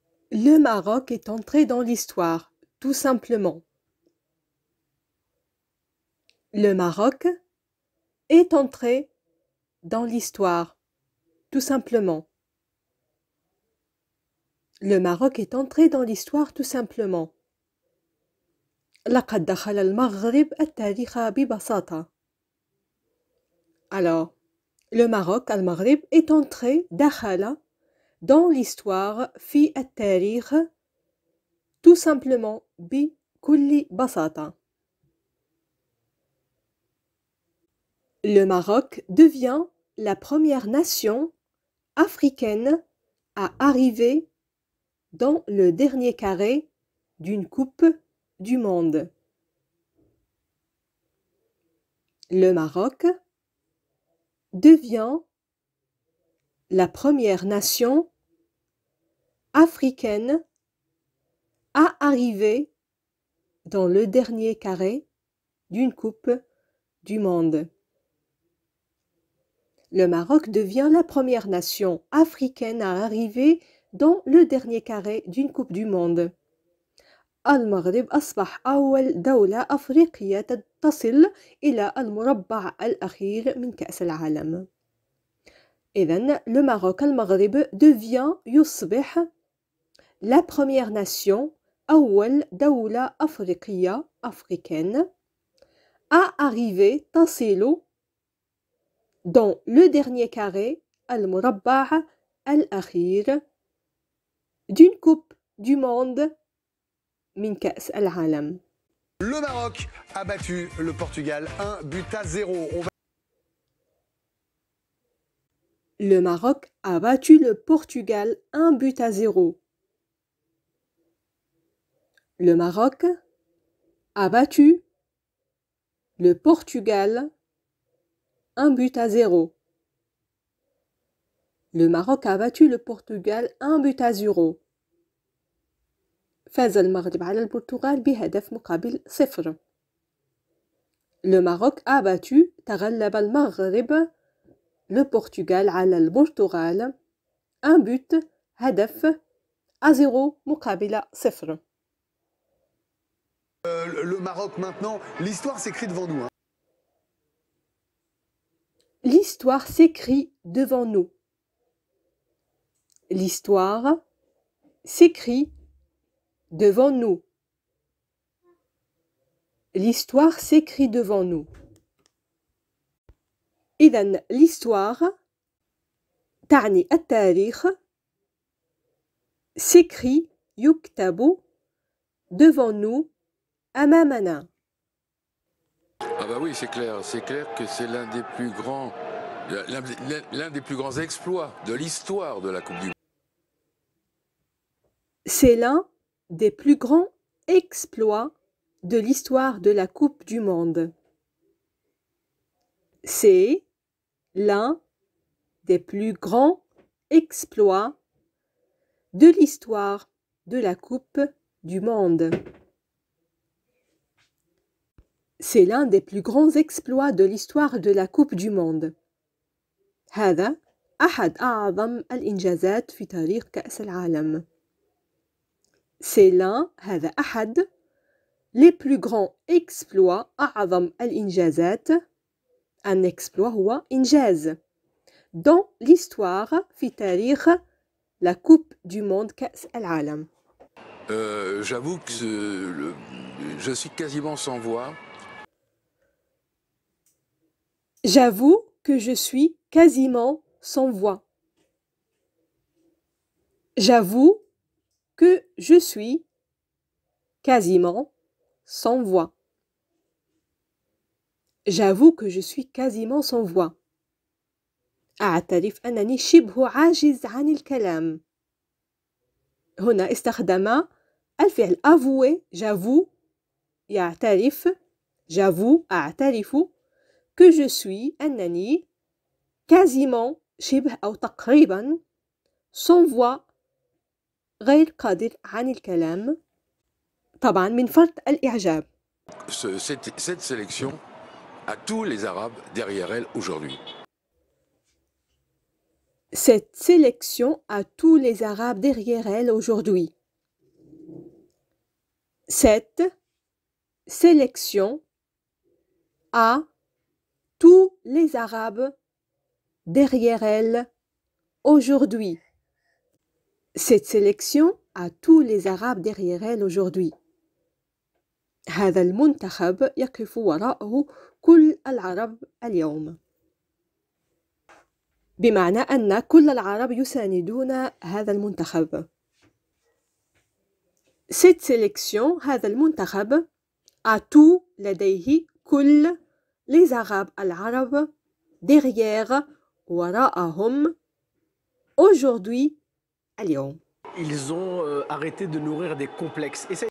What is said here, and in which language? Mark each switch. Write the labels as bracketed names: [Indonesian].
[French] Le Maroc est entré dans l'histoire, tout simplement. Le Maroc est entré dans l'histoire, tout simplement. Le Maroc est entré dans l'histoire, tout simplement. [Arabic] لقد دخل المغرب التاريخ ببساطة. [French] Alors, le Maroc, [Arabic] المغرب, [French] est entré [Arabic] دخل [French] dans l'histoire [Arabic] في التاريخ [French] tout simplement [Arabic] بكل بساطة. [French] Le Maroc devient la première nation africaine à arriver dans le dernier carré d'une Coupe du Monde. Le Maroc devient la première nation africaine à arriver dans le dernier carré d'une Coupe du Monde. Le Maroc devient la première nation africaine à arriver dans le dernier carré d'une Coupe du Monde. [Arabic] المغرب أصبح أول دولة أفريقية تصل إلى المربع الأخير من كأس العالم. إذن [French] le Maroc [Arabic] المغرب [French] devient [Arabic] يصبح [French] la première nation [Arabic] أول دولة أفريقية [French] africaine à arriver [Arabic] تصل [French] dans le dernier carré [Arabic] المربع الأخير [French] d'une Coupe du Monde [Arabic] من كأس العالم. [French] Le Maroc a battu le Portugal 1-0. Le Maroc a battu le Portugal 1-0. Le Maroc a battu le Portugal 1-0. Le Maroc a battu le Portugal 1-0. [Arabic] فاز المغرب على البرتغال بهدف مقابل 0. [French] Le Maroc a battu [Arabic] تغلب المغرب [French] le Portugal [Arabic] على البرتغال [French] 1 [Arabic] هدف [French] 0 [Arabic] مقابل [French] 0. Le Maroc maintenant, l'histoire s'écrit devant nous. L'histoire s'écrit devant nous. L'histoire s'écrit devant nous. L'histoire s'écrit devant nous. [Arabic] إذن [French] l'histoire [Arabic] تعني التاريخ [French] s'écrit [Arabic] يكتب [French] devant nous [Arabic] أمامنا. [French] Ah bah oui, c'est clair que c'est l'un des plus grands exploits de l'histoire de la Coupe du Monde. C'est l'un des plus grands exploits de l'histoire de la Coupe du Monde. C'est l'un des plus grands exploits de l'histoire de la Coupe du Monde. C'est l'un des plus grands exploits de l'histoire de la Coupe du Monde. [Arabic] هذا أحد أعظم الإنجازات في تاريخ كأس العالم. [French] C'est l'un [Arabic] هذا أحد [French] les plus grands exploits [Arabic] أعظم الإنجازات. [French] Un exploit [Arabic] هو إنجاز [French] dans l'histoire [Arabic] في تاريخ [French] la Coupe du Monde [Arabic] كأس العالم. [French] J'avoue que je suis quasiment sans voix. J'avoue que je suis quasiment sans voix. J'avoue que je suis quasiment sans voix. J'avoue que je suis quasiment sans voix. [Arabic] أعترف أنني شبه عاجز عن الكلام. هنا استخدم الفعل avouer. [French] J'avoue [Arabic] يعترف. [French] J'avoue [Arabic] أعترف [French] que je suis [Arabic] أنني [French] quasiment [Arabic] شبه أو تقريبا [French] sans voix [Arabic] غير قادر عن الكلام. طبعا من فرط الإعجاب. [French] Cette sélection a tous les Arabes derrière elle aujourd'hui. Cette sélection a tous les Arabes derrière elle aujourd'hui. Cette sélection a tous les Arabes derrière elle aujourd'hui. Cette sélection a tous les Arabes derrière elle aujourd'hui. [Arabic] هذا المنتخب يقف وراءه كل العرب اليوم. بمعنى أن كل العرب يساندون هذا المنتخب. [French] Cette sélection, [Arabic] هذا المنتخب, [French] a tout [Arabic] لديه كل [French] les Arabes [Arabic] العرب [French] derrière [Arabic] وراءهم [French] aujourd'hui [Arabic] اليوم. [French] Ils ont arrêté de nourrir des complexes.